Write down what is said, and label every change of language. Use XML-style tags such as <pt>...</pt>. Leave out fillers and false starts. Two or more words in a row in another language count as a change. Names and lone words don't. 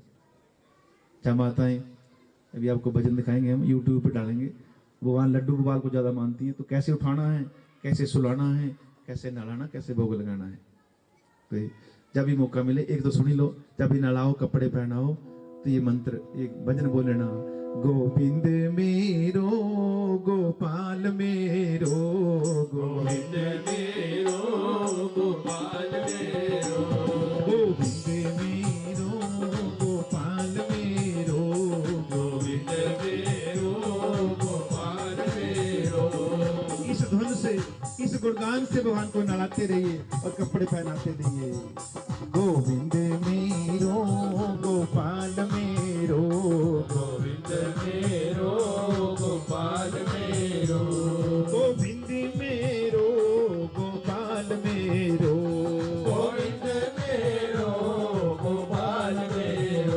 <hi>क्या माताएं, अभी आपको भजन दिखाएंगे, हम यूट्यूब पे डालेंगे। भगवान लड्डू गोपाल को ज्यादा मानती हैं, तो कैसे उठाना है, कैसे सुलाना है, कैसे नहलाना, कैसे भोग लगाना है। तो जब भी मौका मिले एक तो सुनी लो। जब भी नहलाओ, कपड़े पहनाओ तो ये मंत्र, एक भजन बोल लेना,</hi> <bra>गोविंद मेरो गोपाल मेरो, गोविंद मेरो गोपाल मेरो, गोविंद मेरो गोपाल मेरो, गोविंद मेरो गोपाल मेरो।</bra> <hi>इस धुन से, इस गुणगान से भगवान को नहलाते रहिए और कपड़े पहनाते रहिए।</hi> <bra>गोविंद मेरो गोपाल मेरो, गोविंद मेरो गोपाल मेरो। मेरो गोविंद मेरो गोपाल मेरो गोविंद मेरो गोपाल मेरो</bra>